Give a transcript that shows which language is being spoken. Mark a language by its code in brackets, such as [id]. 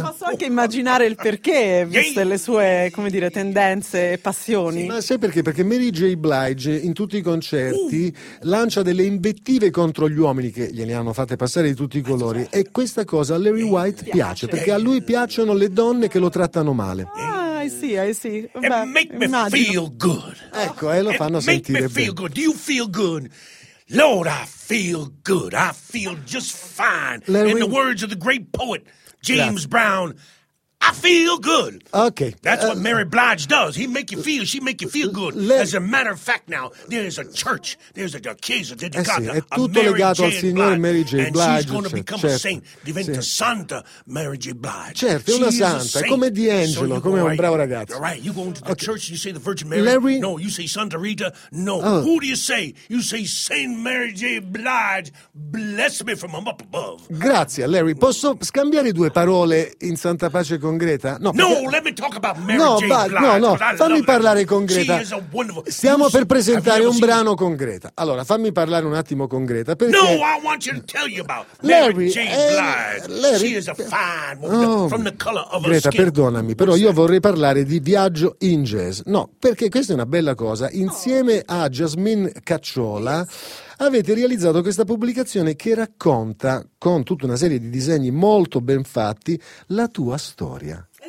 [it] Posso anche immaginare il perché, viste le sue, come dire, tendenze e passioni. Ma sai perché? Perché Mary J. Blige in tutti i concerti lancia delle invettive contro gli uomini, che gliene hanno fatte passare di tutti i colori, e questa cosa a Larry White piace, perché a lui piacciono le donne che lo trattano male. [en] I see, make me feel good. [it] Ecco, lo fanno sentire bene. [en] Make me feel good. Do you feel good? Lord, I feel good. I feel just fine. In the words of the great poet James Brown, I feel good. Okay. That's what Mary Blige does. He make you feel, she make you feel good. As a matter of fact now, there's a church, there's a [it] chiesa dedicata è tutto legato al signore Mary J. Blige. [en] And she's going to become a saint. [it] Diventa santa Mary J. Blige. Certo, una santa, come D'Angelo, come un bravo ragazzo. [en] Right, you go into the church and you say the Virgin Mary. No, you say Santa Rita. No, who do you say? You say Saint Mary J. Blige. Bless me from up above. [it] Grazie, Larry. Posso scambiare due parole in santa pace con Greta? No, fammi parlare con Greta. Stiamo per presentare un brano con Greta. Allora, fammi parlare un attimo con Greta. [en] No, I want you to tell you about Mary J. Blige. She is a fine woman from the color of her skin. [it] Greta, perdonami, però io vorrei parlare di Viaggio in Jazz. No, perché questa è una bella cosa. Insieme a Jasmine Cacciola avete realizzato questa pubblicazione che racconta, con tutta una serie di disegni molto ben fatti, la tua storia.